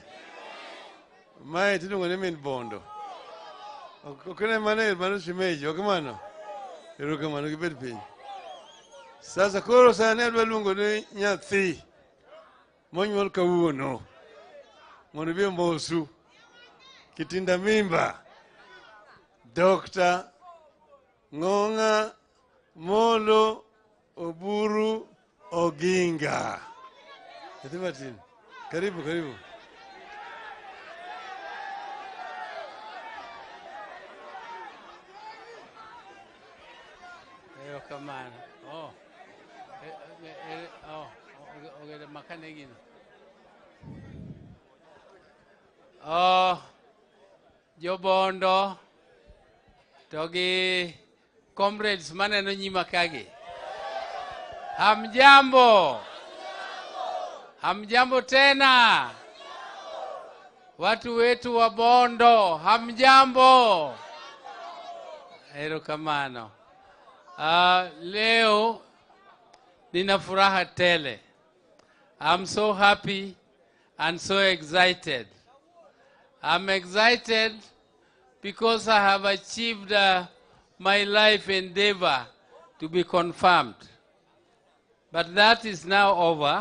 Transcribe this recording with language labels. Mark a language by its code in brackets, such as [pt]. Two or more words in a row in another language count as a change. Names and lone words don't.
[luo] Mae tiluongo ni min Bondo. Okene mano shimeji, ok mano. Erokamano gibed piny. Sasa koro sani adwa luongo ni nyathi monyuol kawuono mondo bi mosu kitinda mimba Dr. Ng'ong'a Molo Oburu Oginga. Nyathi matin. [sw] Karibu, karibu. [luo] Erokamano. Oh. Ogede makane gino. Jo Bondo to gi comrades maneno nyima kagi. [sw] Hamjambo. Hamjambo tena. Watu wetu wa Bondo, hamjambo. Erokamano. Leo nina furaha tele. [en] I'm so happy and so excited. I'm excited because I have achieved my life endeavor to be confirmed. But that is now over.